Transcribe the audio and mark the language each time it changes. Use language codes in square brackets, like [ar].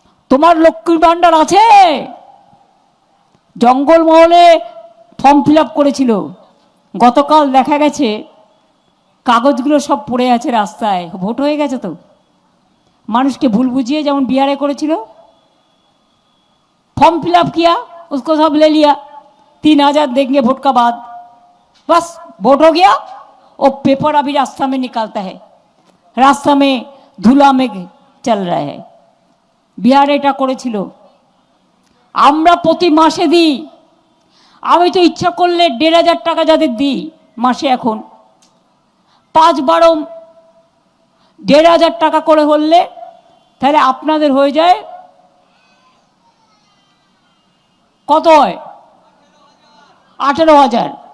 [bn] তোমার লক্ষ্মীর ভাণ্ডার আছে, জঙ্গলমহলে ফর্ম ফিল আপ করেছিল, গতকাল দেখা গেছে কাগজগুলো সব পড়ে আছে রাস্তায়। ভোট হয়ে গেছে তো, মানুষকে ভুল বুঝিয়ে যেমন [hi] बिहार [bn] করেছিল, [hi] फॉर्म फिल अप किया, उसको सब ले लिया, 3000 देंगे वोट का बाद, बस वोट हो गया। वो पेपर अभी रास्ता में निकालता है, रास्ता में धूला में चल रहा है। [bn] बिहार এটা করেছিল। আমরা প্রতি মাসে দিই, আমি তো ইচ্ছা করলে 1500 টাকা যাদের দিই মাসে, এখন 5-12 1500 টাকা করে হলে তাহলে আপনাদের হয়ে যায় কত হয়, 18,000।